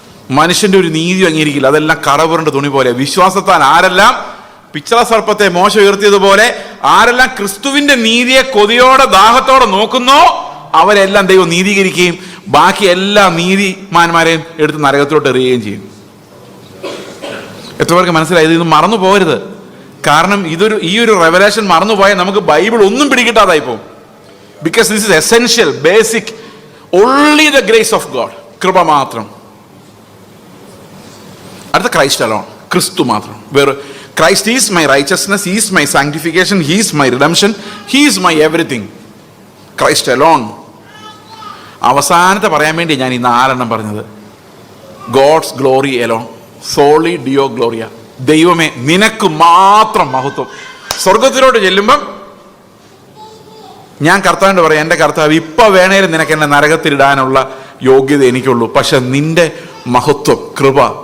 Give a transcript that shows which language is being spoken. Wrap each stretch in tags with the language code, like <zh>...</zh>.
<ml>മനുഷ്യന്റെ ഒരു നീതി അംഗീകരിക്കില്ല. അതെല്ലാം കറപുരണ്ട തുണി പോലെ. വിശ്വാസത്താൽ ആരെല്ലാം പിച്ചള സർപ്പത്തെ മോശം ഉയർത്തിയതുപോലെ ആരെല്ലാം ക്രിസ്തുവിന്റെ നീതിയെ കൊതിയോടെ ദാഹത്തോടെ നോക്കുന്നോ അവരെല്ലാം ദൈവം നീതീകരിക്കുകയും ബാക്കി എല്ലാ നീതിമാന്മാരെയും എടുത്ത് നരകത്തിലോട്ട് എറിയുകയും ചെയ്യും. എത്ര പേർക്ക് മനസ്സിലായത്? ഇത് മറന്നു പോകരുത്. കാരണം ഈ ഒരു റെവലേഷൻ മറന്നുപോയാൽ നമുക്ക് ബൈബിൾ ഒന്നും പിടികിട്ടാതായി പോകും.</ml> <en>Because this is essential, basic, only the grace of God.</en> <ml>കൃപ മാത്രം. അടുത്ത</ml> <en>Christ alone,</en> <ml>ക്രിസ്തു മാത്രം.</ml> <en>വേറെ Christ is my righteousness, He is my sanctification, He is my redemption, He is my everything. Christ alone.</en> <ml>അവസാനത്തെ പറയാൻ വേണ്ടി ഞാൻ ഈ 4 പറഞ്ഞത്.</ml> <en>God's glory alone,</en> <la>സോളി ഡിയോ ഗ്ലോറിയ.</la> <ml>ദൈവമേ നിനക്ക് മാത്രം മഹത്വം. സ്വർഗത്തിലോട്ട് ചെല്ലുമ്പം ഞാൻ കർത്താവിൻ്റെ പറയാം, എൻ്റെ കർത്താവ് ഇപ്പം വേണേലും നിനക്ക് എന്നെ നരകത്തിലിടാനുള്ള യോഗ്യത എനിക്കുള്ളൂ, പക്ഷെ നിന്റെ മഹത്വം, കൃപ.</ml>